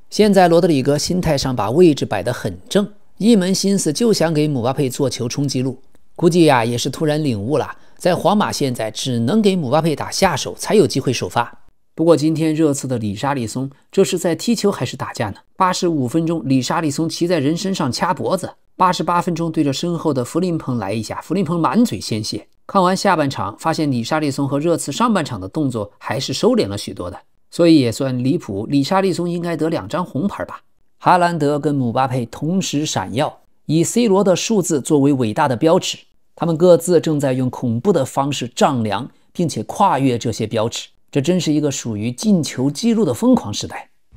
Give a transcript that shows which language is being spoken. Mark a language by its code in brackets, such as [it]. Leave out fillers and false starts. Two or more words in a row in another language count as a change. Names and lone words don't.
[zh] 現在羅德里戈心態上把位置擺得很正，一門心思就想給姆巴佩做球衝擊路，估計呀也是突然領悟了，在皇馬現在只能給姆巴佩打下手才有機會首發。不過今天熱刺的里沙利松這是在踢球還是打架呢？85分鐘，里沙利松騎在人身上掐脖子；88 分鐘，對着身後的弗林彭來一下，弗林彭滿嘴鮮血。看完下半場，發現里沙利松和熱刺上半場的動作還是收斂了許多的，所以也算離譜，里沙利松應該得2張紅牌吧。哈蘭德跟姆巴佩同時閃耀，以 C 羅的數字作為偉大的標尺，他們各自正在用恐怖的方式丈量並且跨越這些標尺，這真是一個屬於進球紀錄的瘋狂時代。